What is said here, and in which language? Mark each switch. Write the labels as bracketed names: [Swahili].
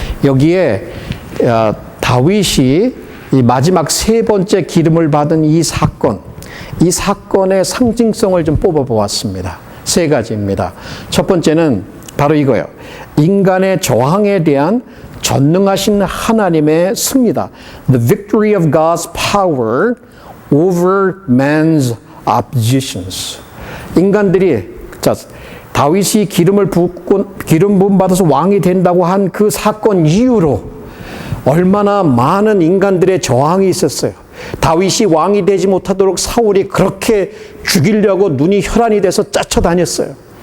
[Korean] 여기에 다윗이 이 마지막 세 번째 기름을 받은 이 사건의 상징성을 좀 뽑아보았습니다. 세 가지입니다. 첫 번째는 바로 이거예요. 인간의 저항에 대한 전능하신 하나님의 승리다. [English] The victory of God's power over man's oppositions. [Korean] 인간들이 다윗이 기름 부음 받아서 왕이 된다고 한 그 사건 이후로 얼마나 많은 인간들의 저항이 있었어요. 다윗이 왕이 되지 못하도록 사울이 그렇게 죽이려고 눈이 혈안이 돼서 쫓아다녔어요.